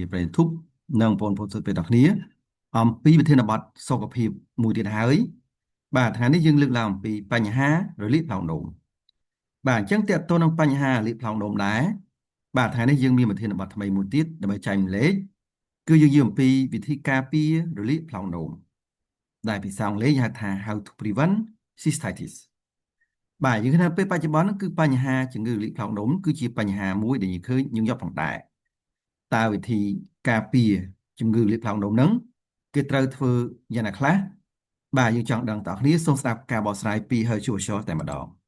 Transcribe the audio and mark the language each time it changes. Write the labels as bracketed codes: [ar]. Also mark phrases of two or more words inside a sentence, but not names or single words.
[km] ប្រិយមិត្តនិងបងប្អូនសិស្សពេទ្យទាំងអស់គ្នាអំពីវិធានបទសុខភាពមួយទៀតហើយបាទថ្ងៃនេះយើងលើកឡើងអំពីបញ្ហារលាកផ្លូវនោម បាទអញ្ចឹងតើតើនឹងបញ្ហារលាកផ្លូវនោមដែរបាទថ្ងៃនេះយើងមានវិធានបទថ្មីមួយទៀតដើម្បីចែកម្លែកគឺ យើងនិយាយអំពីវិធីការពាររលាកផ្លូវនោម ដែលភាសាអង់គ្លេសហៅថា [en] How to prevent cystitis [km] បាទយើងឃើញថាពេលបច្ចុប្បន្នគឺបញ្ហាជំងឺរលាកផ្លូវនោមគឺជាបញ្ហាមួយដែលយើងឃើញញឹកញាប់ផងដែរតើវិធីការពារជំងឺរលាកផ្លូវនោមហ្នឹងគេត្រូវធ្វើយ៉ាងណាខ្លះបាទយើងចង់ដឹងតើអ្នកគ្នាសូមស្ដាប់ការបកស្រាយពី Hershey Shaw តែម្ដង